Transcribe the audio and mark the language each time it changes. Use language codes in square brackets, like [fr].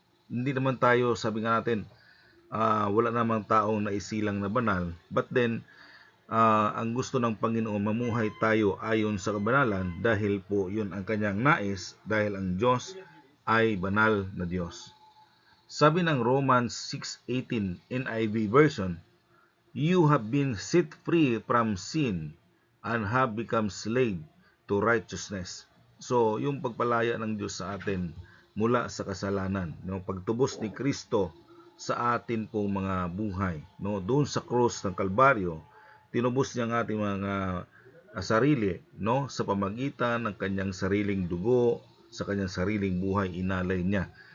[tl] Hindi naman tayo, sabi nga natin, wala namang taong naisilang na banal, [en] but then [tl] ang gusto ng Panginoon, mamuhay tayo ayon sa kabanalan dahil po yun ang kanyang nais, dahil ang Diyos ay banal na Diyos. Sabi ng [en] Romans 6:18 NIV version, you have been set free from sin and have become slave to righteousness. [tl] So, yung pagpalaya ng Diyos sa atin mula sa kasalanan, no, pagtubos ni Kristo sa atin pong mga buhay, no, doon sa cross ng Kalbaryo, tinubos niya ang ating mga sarili, no, sa pamagitan ng kanyang sariling dugo, sa kanyang sariling buhay inalay niya.